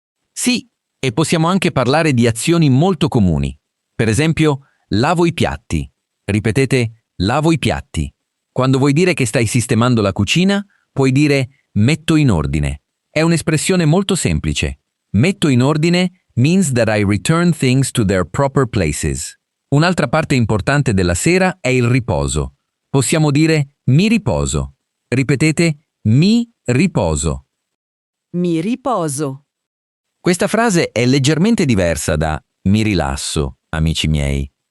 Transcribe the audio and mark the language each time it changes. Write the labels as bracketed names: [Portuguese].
[Italian] Sì, e possiamo anche parlare di azioni molto comuni. Per esempio, lavo i piatti. Ripetete, lavo i piatti. Quando vuoi dire che stai sistemando la cucina, puoi dire metto in ordine. È un'espressione molto semplice. Metto in ordine [English] means that I return things to their proper places. [Italian] Un'altra parte importante della sera è il riposo. Possiamo dire mi riposo. Ripetete mi riposo. Mi riposo. Questa frase è leggermente diversa da mi rilasso, amici miei.